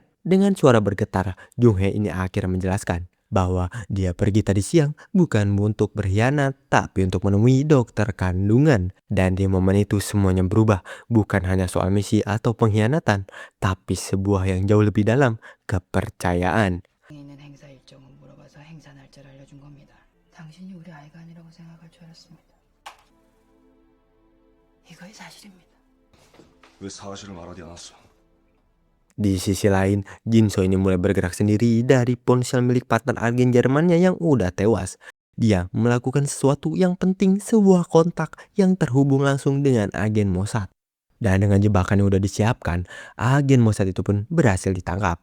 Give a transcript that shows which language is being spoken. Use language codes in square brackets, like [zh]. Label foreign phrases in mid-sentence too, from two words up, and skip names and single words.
[id] Dengan suara bergetar, Jung Hae ini akhirnya menjelaskan bahwa dia pergi tadi siang bukan untuk berkhianat, tapi untuk menemui dokter kandungan. Dan di momen itu semuanya berubah, bukan hanya soal misi atau pengkhianatan, tapi sebuah yang jauh lebih dalam, kepercayaan. [ko] 있는 행사 일정을 물어봐서 행사 날짜를 알려준 겁니다. 당신이 우리 아이가 아니라고 생각할 줄 알았습니다. 이거의 사실입니다. 왜 사실을 말하지 않았어? [id] Di sisi lain, Jin Seo ini mulai bergerak sendiri dari ponsel milik partner agen Jermannya yang udah tewas. Dia melakukan sesuatu yang penting, sebuah kontak yang terhubung langsung dengan agen Mossad. Dan dengan jebakan yang udah disiapkan, agen Mossad itu pun berhasil ditangkap.